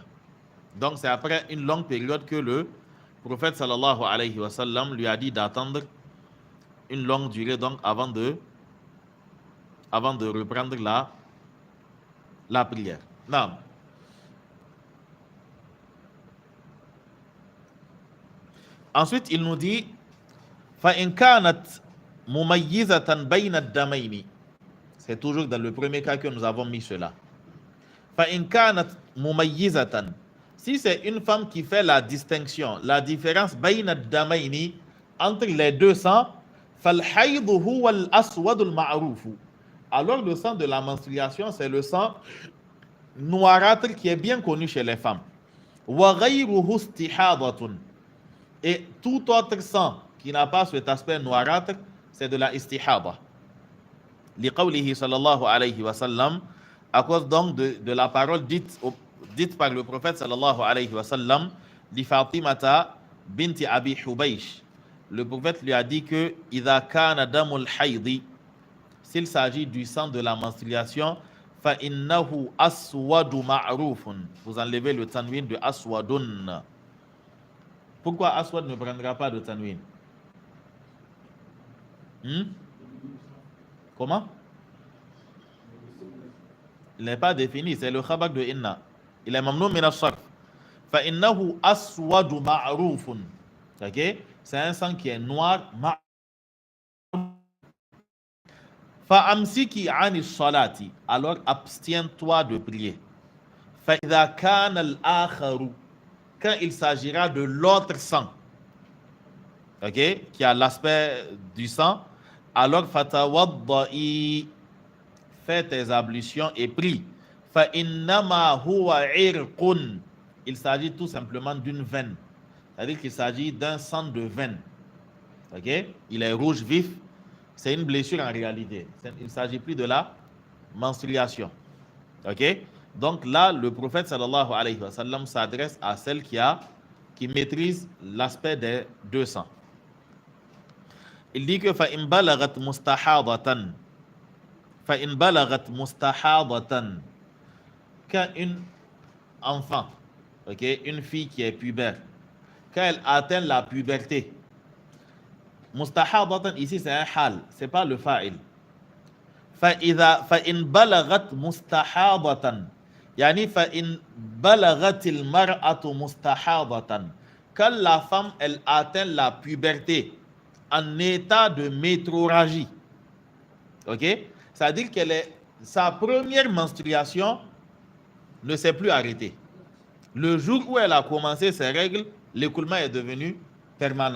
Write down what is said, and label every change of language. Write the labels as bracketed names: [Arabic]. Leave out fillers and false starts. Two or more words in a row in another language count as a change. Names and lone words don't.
[French] Donc, c'est après une longue période que le prophète [Arabic] صلى الله عليه وسلم [French] lui a dit d'attendre une longue durée, donc avant de reprendre la prière. Non. Ensuite, il nous dit [Arabic] فَإِنْ كَانَتْ مُمَيِّزَةً بَيْنَ الدَّمَيْنِ. [French] C'est toujours dans le premier cas que nous avons mis cela. [Arabic] فَإِنْ كَانَتْ مُمَيِّزَةً. [French] Si c'est une femme qui fait la distinction, la différence [Arabic] بَيْنَ الدَّمَيْنِ, [French] entre les deux sangs, [Arabic] فَالْحَيْضُ هُوَ الْأَسْوَدُ الْمَعْرُوفُ. [French] Alors le sang de la menstruation, c'est le sang noirâtre qui est bien connu chez les femmes. [Arabic] وَغَيْرُهُ اسْتِحَاضَةٌ. [French] Et tout autre sang qui n'a pas cet aspect noirâtre, c'est de la istihada. [Arabic] لقوله صلى الله عليه وسلم, [French] à cause donc de la parole dite par le prophète [Arabic] صلى الله عليه وسلم, [French] li Fatimata binti Abi Hubaysh. Le prophète lui a dit que [Arabic] إذا كان دم الحيض, [French] s'il s'agit du sang de la menstruation, [Arabic] فإنه أسود معروف. [French] Vous enlevez le tanwin de aswadun. Pourquoi aswad ne prendra pas de tanwin? Comment? Il n'est pas défini, c'est le khabar de inna. Il est [Arabic] ممنوع من الصرف. فإنه أسود معروف. [French] OK? C'est un sang qui est noir. [Arabic] فأمسكي عن الصلاة. [French] Alors abstiens-toi de prier. [Arabic] فإذا كان الآخر. [French] Quand il s'agira de l'autre sang, ok, qui a l'aspect du sang, alors fatawadda'i, fais tes ablutions et prie. [Arabic] فإنما هو عرق. [French] Il s'agit tout simplement d'une veine. C'est-à-dire qu'il s'agit d'un sang de veine. Ok, il est rouge vif. C'est une blessure en réalité. Il ne s'agit plus de la menstruation. Ok. Donc là, le prophète [Arabic] صلى الله عليه وسلم [French] s'adresse à celle qui maîtrise l'aspect des deux sangs. Il dit que [Arabic] فَإِنْ بَلَغَتْ مُسْتَحَاضَةً فَإِنْ بَلَغَتْ مُسْتَحَاضَةً. [French] Quand une enfant, okay, une fille qui est pubère, quand elle atteint la puberté, مُسْتَحَاضَةً ici c'est un hal, c'est pas le fa'il. [Arabic] فَإِنْ بَلَغَتْ مُسْتَحَاضَةً يعني فإن بلغت المرأة مستحاضة. [French] Quand la femme elle atteint la puberté en état de métrorragie, ok, ça veut dire sa première menstruation ne s'est plus arrêtée. Le jour où elle a commencé ses règles, l'écoulement est devenu permanent.